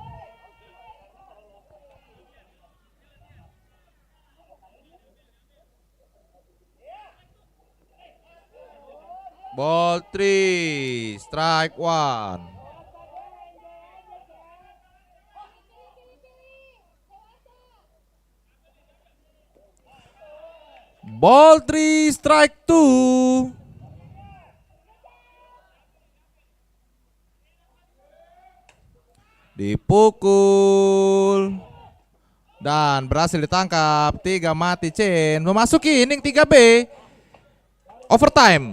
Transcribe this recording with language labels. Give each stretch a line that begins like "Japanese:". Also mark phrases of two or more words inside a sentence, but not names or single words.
English: Ball 3, strike 1. Ball 3, strike 2.
Indonesian: Dipukul dan berhasil ditangkap. 3 mati chain. Memasuki inning 3B. Overtime.